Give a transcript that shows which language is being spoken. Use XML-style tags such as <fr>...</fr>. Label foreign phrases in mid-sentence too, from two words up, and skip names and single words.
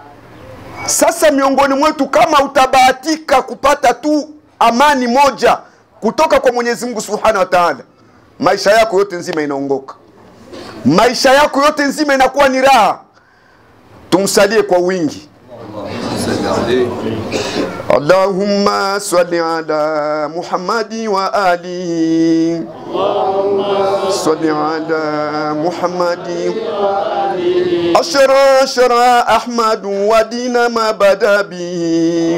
<sw>Sasa miongoni mwetu kama utabahatika kupata tu amani moja, kutoka kwa Mwenyezi Mungu</sw> <ar>سبحانه وتعالى,</ar> <sw>maisha yako yote nzima inaongoka, maisha yako yote nzima inakuwa ni raha. Tumsalie kwa wingi.</sw> <ar>اللهم صل على محمد وآله. صل على محمد. أشرى أحمد ودين ما بدا به.</ar>